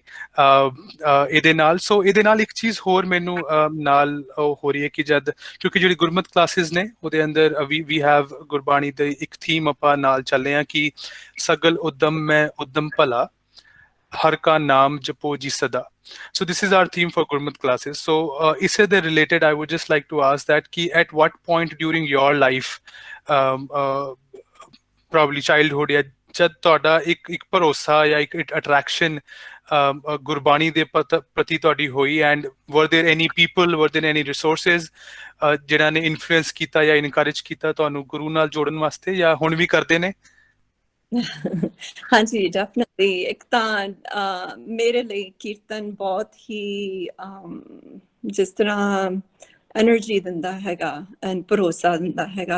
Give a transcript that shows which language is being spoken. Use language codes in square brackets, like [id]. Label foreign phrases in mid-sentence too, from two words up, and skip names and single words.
[pa] ਇਹਦੇ ਨਾਲ ਇੱਕ ਚੀਜ਼ ਹੋਰ ਮੈਨੂੰ ਨਾਲ ਹੋ ਰਹੀ ਹੈ ਕਿ ਜਦ, ਕਿਉਂਕਿ ਜਿਹੜੀ ਗੁਰਮਤ ਕਲਾਸਿਸ ਨੇ ਉਹਦੇ ਅੰਦਰ ਵੀ ਹੈਵ ਗੁਰਬਾਣੀ ਦੇ ਇੱਕ ਥੀਮ ਆਪਾਂ ਨਾਲ ਚੱਲੇ ਹਾਂ ਕਿ ਸਗਲ ਉਦਮ ਮੈਂ ਉਦਮ ਭਲਾ, ਹਰ ਕਾ ਨਾਮ ਜਪੋ ਜੀ ਸਦਾ. [en] So this is our theme for Gurmat classes. So [pa] ਇਸੇ ਦੇ [en] related, I would just like to ask that ki at what point during your life, probably childhood, [hi] या जब [pa] ਤੁਹਾਡਾ ਇੱਕ ਭਰੋਸਾ ਜਾਂ ਇੱਕ attraction ਗੁਰਬਾਣੀ ਦੇ ਪ੍ਰਤੀ ਤੁਹਾਡੀ ਹੋਈ, [en] and were there any people, were there any resources [pa] ਜਿਹਨਾਂ ਨੇ ਇਨਫਲੂਐਂਸ ਕੀਤਾ ਜਾਂ ਇਨਕਰੇਜ ਕੀਤਾ ਤੁਹਾਨੂੰ ਗੁਰੂ ਨਾਲ ਜੋੜਨ ਵਾਸਤੇ, ਜਾਂ ਹੁਣ ਵੀ ਕਰਦੇ ਨੇ? ਹਾਂਜੀ, ਡੈਫੀਨਿਟਲੀ। ਇੱਕ ਤਾਂ ਮੇਰੇ ਲਈ ਕੀਰਤਨ ਬਹੁਤ ਹੀ ਜਿਸ ਤਰ੍ਹਾਂ ਐਨਰਜੀ ਦਿੰਦਾ ਹੈਗਾ ਐਂਡ ਭਰੋਸਾ ਦਿੰਦਾ ਹੈਗਾ।